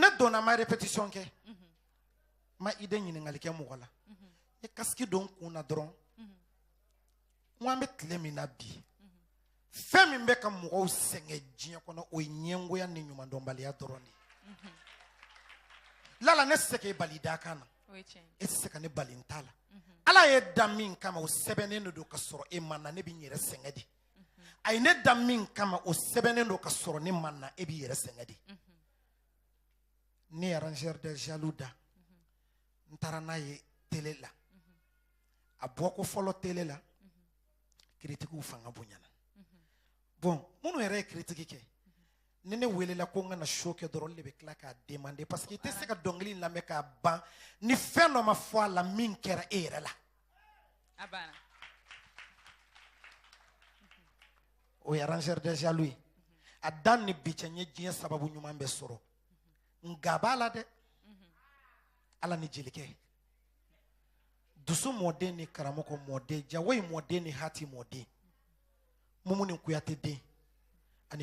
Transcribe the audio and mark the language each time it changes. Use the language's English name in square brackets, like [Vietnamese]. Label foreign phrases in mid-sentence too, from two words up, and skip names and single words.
[Bambara] donna ma répétition kɛ ma idée ɲininkali kɛ mɔgɔ la n ye casque don n kun na dɔrɔn n ko an bɛ tile min na bi fɛn min bɛ ka mɔgɔw sɛgɛn diɲɛ kɔnɔ o ye ɲɛngoya ni ɲumandɔnbaliya dɔrɔn de ye Lala ne tɛ se k'e bali da kan na e tɛ se ka ne bali n t'a la Ala ye da min kama o sɛbɛnnen de don ka sɔrɔ e ma na ne b'i yɛrɛ sɛgɛn de a ye ne da min kama o sɛbɛnnen don ka sɔrɔ ne ma na e b'i yɛrɛ sɛgɛn de ne ye [French] arrangeur des jaloux [Bambara] da n taara n'a ye télé la a bɔ ko fɔlɔ télé la critiquew fanga bonyana bon minnu yɛrɛ ye critique kɛ ni ne welela ko n kana show kɛ dɔrɔn de bɛ tila k'a demander [French] parce que [Bambara] i tɛ se ka dɔnkili in lamɛn k'a ban ni fɛn dɔ ma fɔ a la min kɛra e yɛrɛ la o ye [French] arrangeur des jaloux [Bambara] ye a dan ni bi cɛ n ye diɲɛ sababu ɲuman bɛɛ sɔrɔ nka b'a la dɛ Ala ni jelikɛ dusu mɔden ni karamɔgɔ mɔden Jawoyi mɔden ni Hati mɔden Mumu ni Kuyate den ani